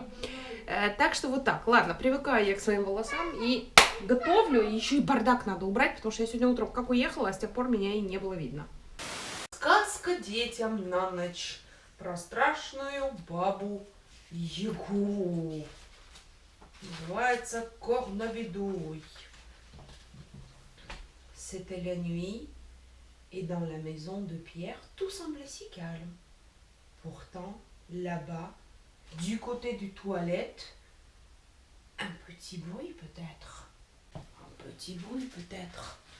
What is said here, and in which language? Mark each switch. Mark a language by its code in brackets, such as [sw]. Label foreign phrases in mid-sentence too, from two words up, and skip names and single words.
[ru] Так что вот так, ладно, привыкаю я к своим волосам и готовлю, и еще и бардак надо убрать, потому что я сегодня утром как уехала, а с тех пор меня и не было видно. Сказка детям на ночь про страшную бабу Ягу. Называется Корновидуй. [fr] C'était la nuit, et dans la maison de Pierre, tout semblait si calme. Pourtant, là-bas, du côté du toilette, un petit bruit peut-être. Un petit bruit peut-être.